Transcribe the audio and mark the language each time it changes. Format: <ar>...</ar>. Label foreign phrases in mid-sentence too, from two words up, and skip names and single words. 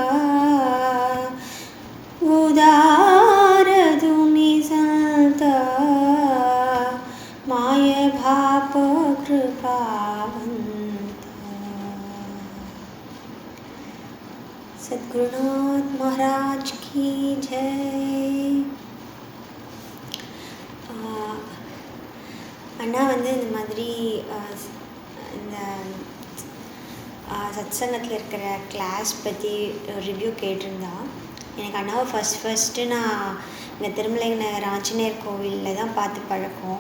<mr>उदार तुम्ही संत, माय भाप कृपावंत. सद्गुरुनाथ महाराज की जय.</mr> <ta>அண்ணா இந்த மாதிரி இந்த சத்சங்கத்தில் இருக்கிற கிளாஸ் பற்றி ரிவ்யூ கேட்டிருந்தா. எனக்கு அண்ணாவை ஃபஸ்ட்டு நான் இந்த திருமலை நகர் ஆஞ்சநேயர் கோவிலில் தான் பார்த்து பழக்கம்.</ta>